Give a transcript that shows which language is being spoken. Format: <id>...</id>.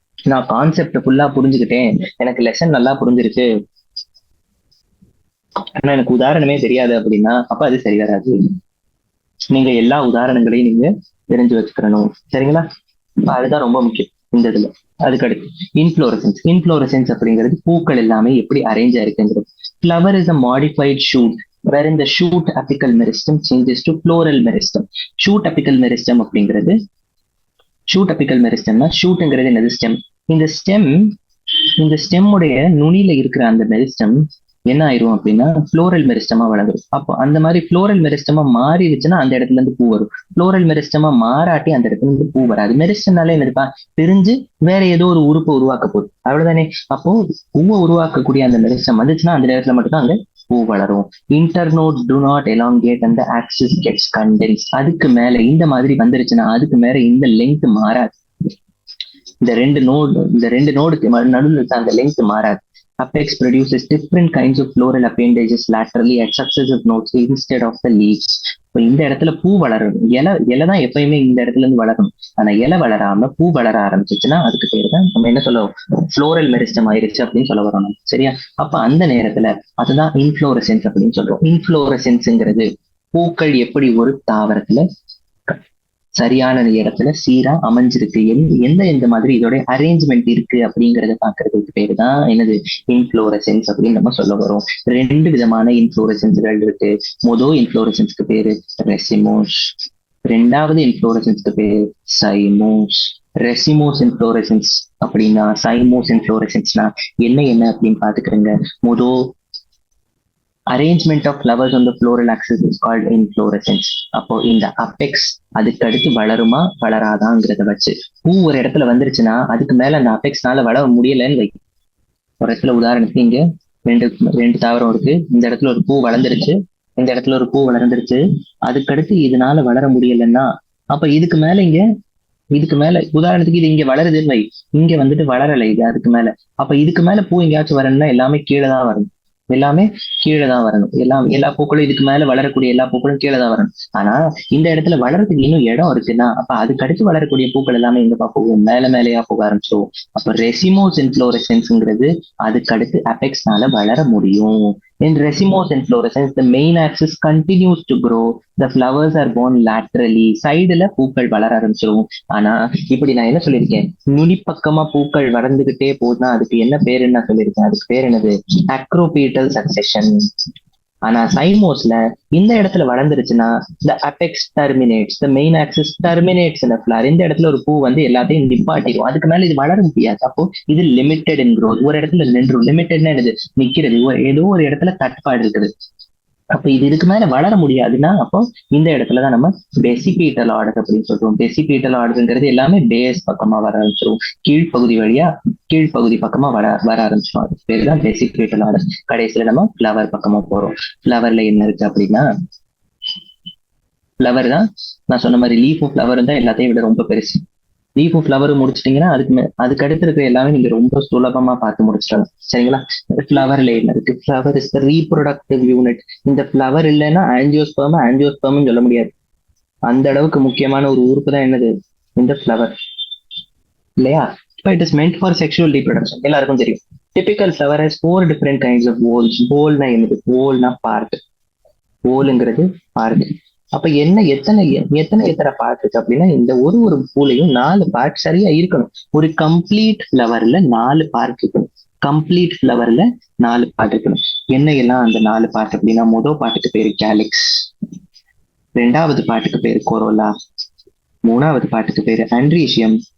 <ta>நான் கான்செப்ட் ஃபுல்லா புரிஞ்சுக்கிட்டேன், எனக்கு லெசன் நல்லா புரிஞ்சிருச்சு, ஆனா எனக்கு உதாரணமே தெரியாது அப்படின்னா அப்ப அது சரி வராது. நீங்க எல்லா உதாரணங்களையும் நீங்க தெரிஞ்சு வச்சுக்கணும். சரிங்களா? அதுதான் ரொம்ப முக்கியம் இந்த இதுல. அதுக்கடுத்து இன்ஃப்ளோரசன்ஸ். இன்ஃப்ளோரசன்ஸ் அப்படிங்கிறது பூக்கள் எல்லாமே எப்படி arrange ஆயிருக்குங்கிறது.</ta> <en>Flower is a modified shoot wherein the shoot apical meristem changes to floral meristem.</en> <ta>shoot apical meristem அப்படிங்கிறது, ஷூட் அபிக்கல் மெரிஸ்டம்னா, ஷூட்ங்கிறது என்னது? ஸ்டெம். இந்த ஸ்டெம் உடைய நுனியில இருக்கிற அந்த மெரிஸ்டம் என்ன ஆயிரும் அப்படின்னா ஃப்ளோரல் மெரிஸ்டமா வளரும். அப்போ அந்த மாதிரி ஃப்ளோரல் மெரிஸ்டமா மாறிடுச்சுன்னா அந்த இடத்துல இருந்து பூ வரும். ஃப்ளோரல் மெரிஸ்டமா மாறாட்டி அந்த இடத்துல இருந்து பூ வராது. மெரிஸ்டம்னாலே என்னதுப்பா? பிரிஞ்சு வேற ஏதோ ஒரு உறுப்பை உருவாக்க போகுது, அவ்வளவுதானே. அப்போ பூவை உருவாக்கக்கூடிய அந்த மெரிஸ்டம் வந்துச்சுன்னா அந்த இடத்துல மட்டும்தான் அங்க பூ வளரும்.</ta> <en>Internode to not elongate அந்த axis gets condense.</en> <ta>அதுக்கு மேல இந்த மாதிரி வந்துருச்சுன்னா அதுக்கு மேல இந்த லெங்க் மாறாது. இந்த ரெண்டு நோடுக்கு நடுவில் இருக்க அந்த லெங்க் மாறாது.</ta> <en>Apex produces different kinds of floral appendages laterally at successive nodes instead of the leaves.</en> <ta>இப்போ இந்த இடத்துல பூ வளரணும். இலை தான் எப்பயுமே இந்த இடத்துல இருந்து வளரணும். ஆனா இலை வளராம பூ வளர ஆரம்பிச்சிச்சுன்னா அதுக்கு பேரு தான் நம்ம என்ன சொல்லுவோம்? ஃப்ளோரல் மெரிஸ்டம் ஆயிருச்சு அப்படின்னு சொல்ல வரோம் நம்ம. சரியா? அப்ப அந்த நேரத்துல அதுதான் இன்ஃப்ளோரசன்ஸ் அப்படின்னு சொல்றோம். இன்ஃப்ளோரசன்ஸ்ங்கிறது பூக்கள் எப்படி ஒரு தாவரத்துல சரியான இடத்துல சீரா அமைஞ்சிருக்கு, எந்த மாதிரி இதோட அரேஞ்ச்மெண்ட் இருக்கு அப்படிங்கறத பாக்குறதுக்கு பேரு தான் என்னது? இன்ஃப்ளோரசன்ஸ் அப்படின்னு நம்ம சொல்ல வரோம். ரெண்டு விதமான இன்ஃப்ளோரசன்ஸ்கள் இருக்கு. முதல் இன்ஃப்ளோரசன்ஸ்க்கு பேரு ரெசிமோஸ், ரெண்டாவது இன்ஃப்ளோரசன்ஸ்க்கு பேரு சைமோஸ். ரெசிமோஸ் இன்ஃப்ளோரசன்ஸ் அப்படின்னா சைமோஸ் இன்ஃப்ளோரசன்ஸ்னா என்ன அப்படின்னு பாத்துக்கிறேங்க.</ta> <en>முதல் arrangement of flowers on the floral axis is called inflorescence.</en> <ta>அப்போ இந்த அபெக்ஸ் அதுக்கு அடுத்து வளருமா வளராதாங்கிறத வச்சு பூ ஒரு இடத்துல வந்துருச்சுன்னா அதுக்கு மேல அந்த அபெக்ஸ்னால வளர முடியலன்னு வை. ஒரு இடத்துல உதாரணத்துக்கு இங்க ரெண்டு தாவரம் இருக்கு, இந்த இடத்துல ஒரு பூ வளர்ந்துருச்சு, இந்த இடத்துல ஒரு பூ வளர்ந்துருச்சு, அதுக்கடுத்து இதனால வளர முடியலன்னா அப்ப இதுக்கு மேல உதாரணத்துக்கு இது இங்க வளருதுன்னு வை, இங்க வந்துட்டு வளரலை இது அதுக்கு மேல. அப்ப இதுக்கு மேல பூ எங்கேயாச்சும் வரணும்னா எல்லாமே கீழே தான் வரணும். எல்லா பூக்களும் இதுக்கு மேல வளரக்கூடிய எல்லா பூக்களும் கீழே தான் வரணும். ஆனா இந்த இடத்துல வளர்றதுக்கு இன்னும் இடம் இருக்குன்னா அப்ப அதுக்கு அடுத்து வளரக்கூடிய பூக்கள் எல்லாமே எங்கப்பா போகும்? மேலேயா போக ஆரம்பிச்சிடும். அப்ப ரெசிமோஸ் இன்ஃப்ளோரசன்ஸ்ங்கிறது அதுக்கு அடுத்து அபெக்ஸ்னால வளர முடியும்.</ta> <en>In racemose inflorescence, the main axis continues to grow. The flowers are born laterally.</en> <ta>சைடுல பூக்கள் வளர ஆரம்பிச்சிடும். ஆனா இப்படி நான் என்ன சொல்லியிருக்கேன்? நுனிப்பக்கமா பூக்கள் வளர்ந்துகிட்டே போதுன்னா அதுக்கு என்ன பேருன்னு நான் சொல்லியிருக்கேன். அதுக்கு பேர் என்னது? அக்ரோபீட்டல் சக்செஷன். ஆனா சைமோஸ்ல இந்த இடத்துல வளர்ந்துருச்சுன்னா</ta> <en>the apex terminates, the main axis terminates in a flower.</en> <ta>இந்த இடத்துல ஒரு பூ வந்து எல்லாத்தையும் நிப்பாட்டிடும், அதுக்கு மேல இது வளர முடியாது. அப்போ இது</ta> <en>Limited in growth.</en> <ta>ஒரு இடத்துல நின்றும். லிமிட்டட்னா என்னது? நிக்கிறது. ஏதோ ஒரு இடத்துல தட்டுப்பாடு இருக்குது. அப்ப இதுக்கு மேல வளர முடியாதுன்னா அப்போ இந்த இடத்துலதான் நம்ம பெசிபீட்டல் ஆர்டர் அப்படின்னு சொல்றோம். பெசிபீட்டல் ஆர்டர்ங்கிறது எல்லாமே பேஸ் பக்கமா வர ஆரம்பிச்சிடும். கீழ்ப்பகுதி பக்கமா வர ஆரம்பிச்சிடும். அது பேர் தான் பெசிபீட்டல் ஆர்டர். கடைசியில நம்ம ஃபிளவர் பக்கமா போறோம். ஃபிளவர்ல என்ன இருக்கு அப்படின்னா, ஃபிளவர் தான் நான் சொன்ன மாதிரி லீஃபும் ஃபிளவரும் தான் எல்லாத்தையும் விட ரொம்ப பெருசு. லீஃபும் ஃபிளவரும் முடிச்சிட்டீங்கன்னா அதுக்கு அடுத்து இருக்கிற எல்லாமே நீங்க ரொம்ப சுலபமா பார்த்து முடிச்சிடலாம். சரிங்களா? ஃபிளவர்ல என்ன இருக்கு?</ta> <en>Flower is the reproductive unit.</en> <ta>இந்த ஃபிளவர் இல்லைன்னா ஆஞ்சியோஸ்பர்ம் சொல்ல முடியாது. அந்த அளவுக்கு முக்கியமான ஒரு உறுப்பு தான் என்னது? இந்த ஃபிளவர், இல்லையா?</ta> <en>It is meant for sexual reproduction.</en> <ta>எல்லாருக்கும் தெரியும்.</ta> <en>Typical flower has 4 different kinds of whorls.</en> <ta>whorlனா என்னது? whorlனா பார்ட். whorlங்கிறது பார்ட். அப்ப எத்தனை பார்ட் இருக்கு அப்படின்னா இந்த ஒரு பூலையும் 4 பார்ட் சரியா இருக்கணும். ஒரு கம்ப்ளீட் ஃபிளவர்ல 4 பார்ட் இருக்கணும். கம்ப்ளீட் ஃபிளவர்ல 4 பார்ட் இருக்கணும். என்ன எல்லாம் அந்த 4 பார்ட் அப்படின்னா, முதல் பாட்டுக்கு பேரு கேலிக்ஸ், ரெண்டாவது பாட்டுக்கு பேரு கொரோலா, மூணாவது பாட்டுக்கு பேரு ஆண்ட்ரீஷியம்,</ta>